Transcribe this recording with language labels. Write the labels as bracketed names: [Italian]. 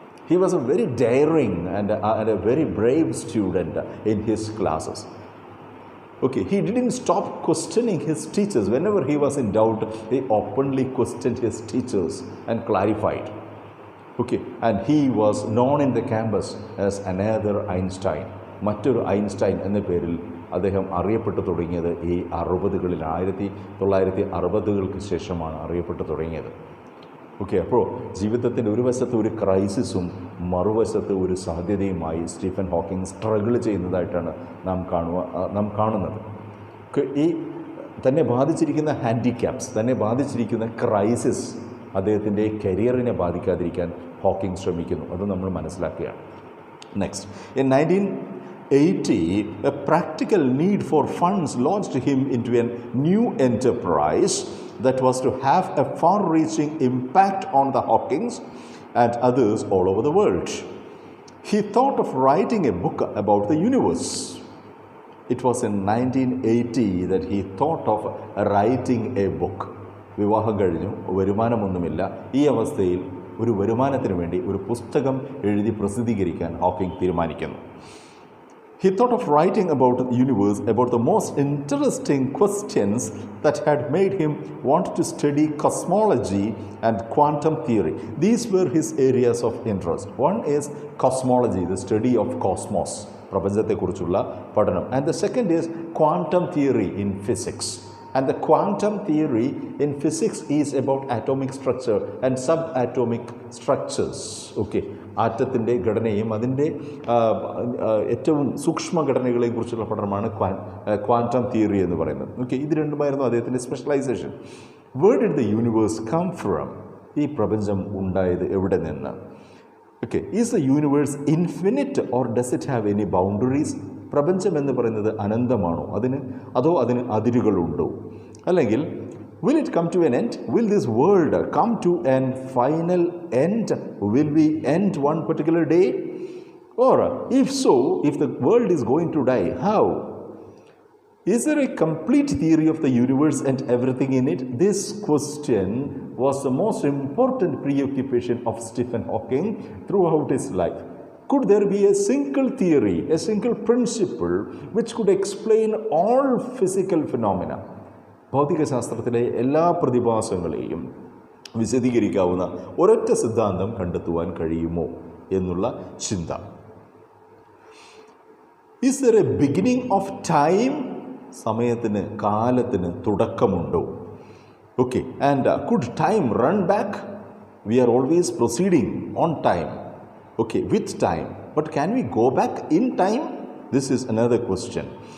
[English] He was a very daring and a very brave student in his classes. He didn't stop questioning his teachers. Whenever he was in doubt, he openly questioned his teachers and clarified. Okay, and he was known in the campus as another Einstein. [Malayalam] മറ്റൊരു Einstein എന്ന പേരിൽ അദ്ദേഹം അറിയപ്പെട്ടു തുടങ്ങിയത് ഈ 60കളിൽ 1960-കൾക്ക് ശേഷമാണ് അറിയപ്പെട്ടു തുടങ്ങിയത്. ഓക്കെ, അപ്പോൾ ജീവിതത്തിൻ്റെ ഒരു വശത്ത് ഒരു ക്രൈസിസും മറുവശത്ത് ഒരു സാധ്യതയുമായി സ്റ്റീഫൻ ഹോക്കിംഗ് സ്ട്രഗിൾ ചെയ്യുന്നതായിട്ടാണ് നാം കാണുന്നത്. ഈ തന്നെ ബാധിച്ചിരിക്കുന്ന ഹാൻഡിക്യാപ്സ്, തന്നെ ബാധിച്ചിരിക്കുന്ന ക്രൈസിസ് അദ്ദേഹത്തിൻ്റെ കരിയറിനെ ബാധിക്കാതിരിക്കാൻ ഹോക്കിംഗ് ശ്രമിക്കുന്നു. അത് നമ്മൾ മനസ്സിലാക്കുകയാണ്. [English] Next, in 1980, a practical need for funds launched him into a new enterprise that was to have a far-reaching impact on the Hawkings and others all over the world. He thought of writing a book about the universe. It was in 1980 that he thought of writing a book. [Malayalam] വിവാഹം കഴിഞ്ഞു, വരുമാനമൊന്നുമില്ല. ഈ അവസ്ഥയിൽ ഒരു വരുമാനത്തിന് വേണ്ടി ഒരു പുസ്തകം എഴുതി പ്രസിദ്ധീകരിക്കാൻ Hawking തീരുമാനിക്കുന്നു. [English] He thought of writing about the universe, about the most interesting questions that had made him want to study cosmology and quantum theory. These were his areas of interest. One is cosmology, the study of cosmos, [Malayalam] പ്രപഞ്ചത്തെക്കുറിച്ചുള്ള പഠനം. [English] And the second is quantum theory in physics. And the quantum theory in physics is about atomic structure and subatomic structures. [Malayalam] Okay, ആറ്റത്തിൻ്റെ ഘടനയും അതിൻ്റെ ഏറ്റവും സൂക്ഷ്മ ഘടനകളെക്കുറിച്ചുള്ള പഠനമാണ് quantum theory എന്ന് പറയുന്നത്. Okay, ഇത് രണ്ടുമായിരുന്നു അദ്ദേഹത്തിൻ്റെ specialisation. [English] Where did the universe come from? [Malayalam] ഈ പ്രപഞ്ചം ഉണ്ടായത് എവിടെ നിന്ന്? [English] Okay, is the universe infinite or does it have any boundaries? [Malayalam] പ്രപഞ്ചം എന്ന് പറയുന്നത് അനന്തമാണോ, അതോ അതിന് അതിരുകളുണ്ടോ? അല്ലെങ്കിൽ [English] will it come to an end? Will this world come to an final end? Will we end one particular day? Or if so, if the world is going to die, how? Is there a complete theory of the universe and everything in it? This question was the most important preoccupation of Stephen Hawking throughout his life. Could there be a single theory, a single principle which could explain all physical phenomena? [Malayalam] ഭൗതികശാസ്ത്രത്തിലെ എല്ലാ പ്രതിഭാസങ്ങളെയും വിശദീകരിക്കാവുന്ന ഒരൊറ്റ സിദ്ധാന്തം കണ്ടെത്തുവാൻ കഴിയുമോ എന്നുള്ള ചിന്ത. [English] Is there a beginning of time? [Malayalam] സമയത്തിന്, കാലത്തിന് തുടക്കമുണ്ടോ? [English] Okay, and could time run back? We are always proceeding on time. Okay, with time. But can we go back in time? This is another question.